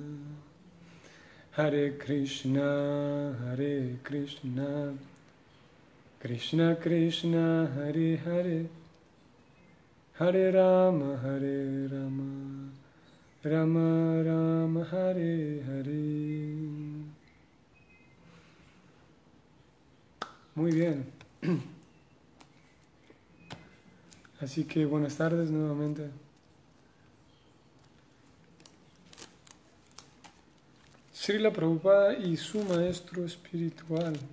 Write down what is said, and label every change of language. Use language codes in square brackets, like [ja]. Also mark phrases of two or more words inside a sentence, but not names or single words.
[sa] Hare Krishna, Krishna Krishna, Hare Hare, Hare Rama, Rama Rama, Hare Hare. [es] Muy bien. Así que buenas tardes nuevamente. Srila Prabhupada y su maestro espiritual.